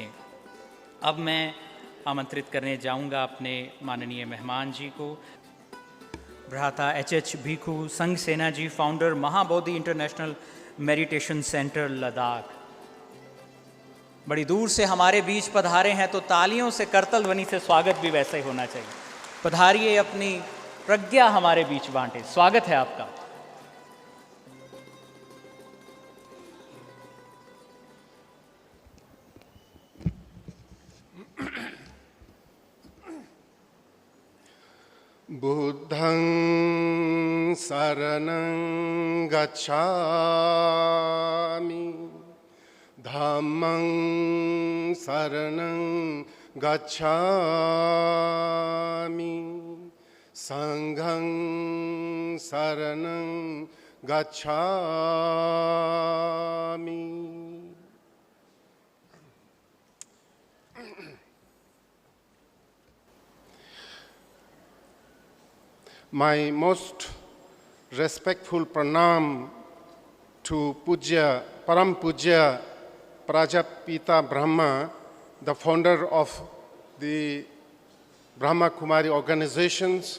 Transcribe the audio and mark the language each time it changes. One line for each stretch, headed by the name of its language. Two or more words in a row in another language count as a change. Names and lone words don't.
Hindi: अब मैं आमंत्रित करने जाऊंगा अपने माननीय मेहमान जी को, भ्राता एच भिखु संघ सेना जी, फाउंडर महाबोधि इंटरनेशनल मेडिटेशन सेंटर लद्दाख। बड़ी दूर से हमारे बीच पधारे हैं तो तालियों से करतल ध्वनि से स्वागत भी वैसा ही होना चाहिए। पधारिए, अपनी प्रज्ञा हमारे बीच बांटे। स्वागत है आपका।
Pali: बुद्धं शरणं गच्छामि, धम्मं शरणं गच्छामि, संघं शरणं गच्छामि।
English: My most respectful pranam to Pujya, Param Pujya Prajapita Brahma, the founder of the Brahma Kumari organizations.